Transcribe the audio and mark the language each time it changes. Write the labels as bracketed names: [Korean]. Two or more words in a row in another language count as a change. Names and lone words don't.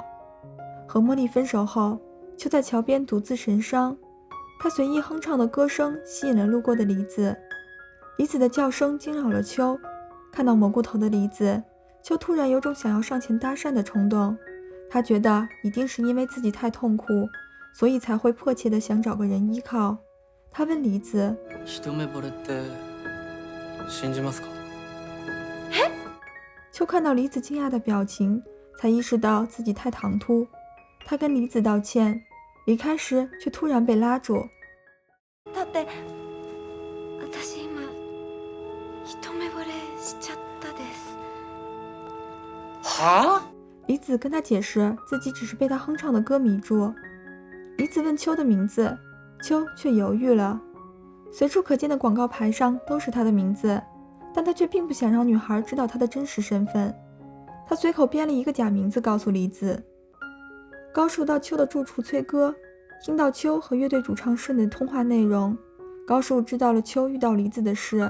[Chinese] 和茉莉分手后，秋在桥边独自神伤，他随意哼唱的歌声吸引了路过的梨子。梨子的叫声惊扰了秋，看到蘑菇头的梨子，秋突然有种想要上前搭讪的冲動。他觉得一定是因为自己太痛苦，所以才会迫切地想找个人依靠。他问梨子： [Japanese] 一目惚れって信じますか？ [Chinese] 秋看到梨子惊讶的表情，才意识到自己太唐突。他跟梨子道歉，离开时却突然被拉住。 [Japanese] だって私今一目惚れしちゃったです。は？ [Chinese] 梨子跟他解释自己只是被他哼唱的歌迷住。梨子问秋的名字，秋却犹豫了。随处可见的广告牌上都是他的名字，但他却并不想让女孩知道他的真实身份。他随口编了一个假名字告诉梨子。高树到秋的住处催歌，听到秋和乐队主唱顺的通话内容，高树知道了秋遇到梨子的事。